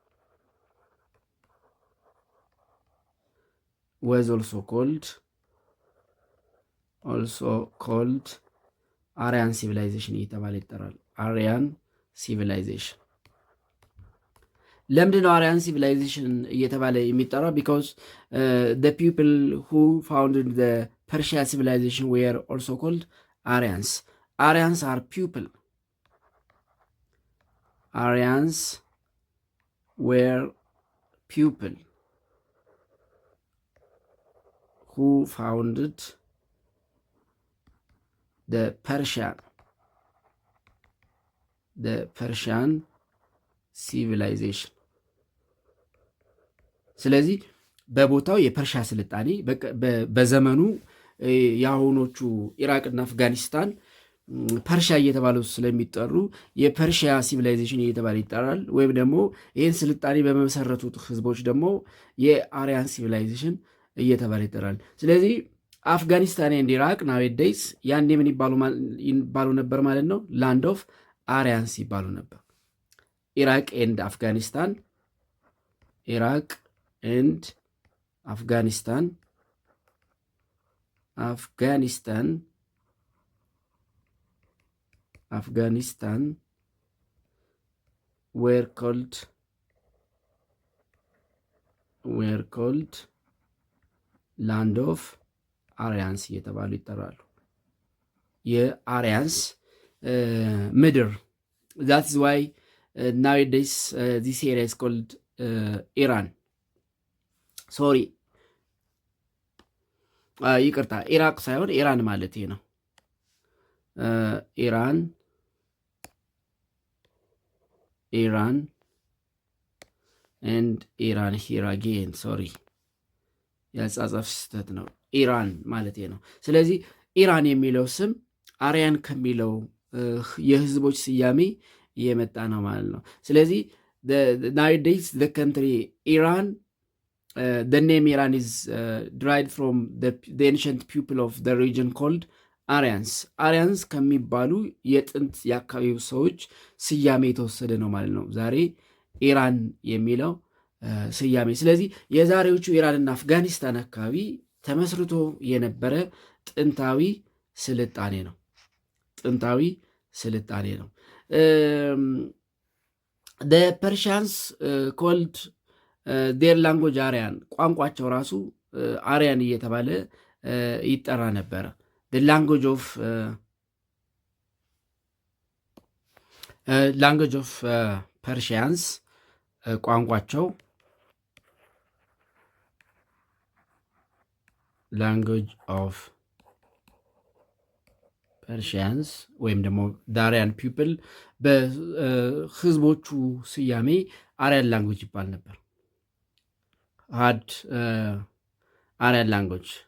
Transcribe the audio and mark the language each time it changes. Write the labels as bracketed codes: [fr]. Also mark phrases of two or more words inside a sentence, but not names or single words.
[en] was also called Aryan civilization [am] እየተባለ ይጠራል። [en] Aryan civilization [am] ለምንድን ነው [en] Aryan civilization [am] እየተባለ የሚጠራው? [en] because the people who founded the Persia civilization were also called Aryans. Aryans are people. Aryans were people who founded the Persian civilization. [am] ስለዚህ በቦታው የፐርሺያ ስልጣኔ በዘመኑ የአሁኖቹ ኢራቅና አፍጋኒስታን ፐርሺያ እየተባሉ ስለሚጠሩ የፐርሺያ ሲቪላይዜሽን እየተባለ ይጠራል። ወይም ደግሞ ይህን ስልጣኔ በመሰረቱት ህዝቦች ደግሞ የአርያን ሲቪላይዜሽን እየተባለ ይጠራል። ስለዚህ አፍጋኒስታን ኤንድ ኢራቅ ናዌዴይስ ያኔ ምን ይባሉ ነበር ማለት ነው? [en] land of Aryans [am] ይባሉ ነበር። ኢራቅ ኤንድ አፍጋኒስታን [en] were called land of Aryans [am] እየተባሉ ይጠራሉ። የአርያንስ ምድር [en] that is why nowadays this area is called Iran. [am] sorry ይቅርታ ኢራቅ ሳይሆን ኢራን ማለት ነው። ኢራን [en] and Iran here again sorry [am] ያጻጻፍ ስህተት ነው። ኢራን ማለት ነው። ስለዚህ ኢራን የሚለው ስም አርያን ከሚለው የህዝቦች ስያሜ የመጣ ነው ማለት ነው። ስለዚህ [en] nowadays the country Iran the name Iran is derived from the ancient people of the region called Aryans [am] ከሚባሉ የጥንት የአካባቢው ሰዎች ስያሜ የተወሰደ ነው ማለት ነው ዛሬ ኢራን የሚለው ስያሜ። ስለዚህ የዛሬዎቹ ኢራንና አፍጋኒስታን አካባቢ ተመስርቶ የነበረ ጥንታዊ ስልጣኔ ነው። [en] the Persians called their language [am] አሪያን ቋንቋቸው ራሱ አሪያን እየተባለ ይጠራ ነበረ። [en] language of Persians [am] ቋንቋቸው [en] language of Persians [am] ወይም ደግሞ [en] the Aryan people [am] በህዝቦቹ ስያሜ [en] Aryan language [am] ይባል ነበር። [en] had Aryan language